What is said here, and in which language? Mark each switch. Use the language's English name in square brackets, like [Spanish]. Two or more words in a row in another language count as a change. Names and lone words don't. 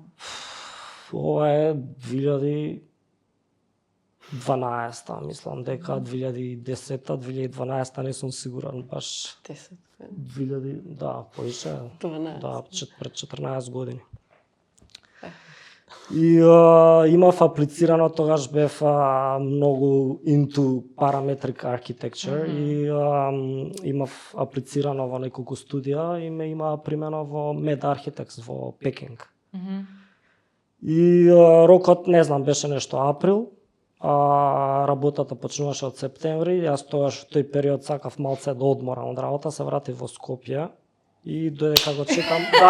[Macedonian] Ова е 2012-та, мислам дека 2010-та, 2012-та не сум сигурен баш. 10. 2000, да, повише. 12. Да, пред 14 години. И имав аплицирано, тогаш бев многу [English] into parametric architecture [Macedonian] и имав аплицирано во неколку студија и ме има примено во Med Architects во Пекинг. И рокот, не знам, беше нешто април, работата почнуваше од септември, јас тогаш во тој период сакав малце да одморам од работа, се вратив во Скопје и додека го чекам,